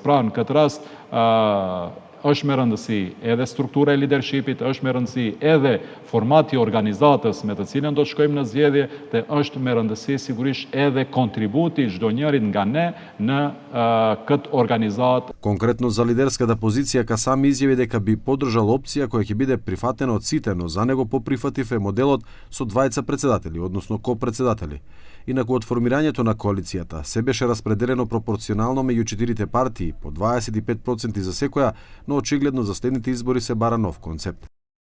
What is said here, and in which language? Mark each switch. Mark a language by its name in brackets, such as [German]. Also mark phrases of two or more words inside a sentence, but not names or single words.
[Albanian] Pra, në këtë rast është me rëndësi edhe struktura e leadershipit, është me rëndësi edhe formati i organizatës me të cilën do të shkojmë në zgjedhje dhe është me rëndësi sigurisht edhe kontributi çdo njërit nga ne në këtë organizat. [Macedonian] Конкретно за лидерската позиција Касами изјави дека би поддржал опција која ќе биде прифатена од сите, но за него поприфатив е моделот со двајца председатели, односно ко-председатели. Инаку од формирањето на коалицијата се беше распределено пропорционално меѓу четирите партии по 25% за секоја, но очигледно за следните избори се бара нов концепт.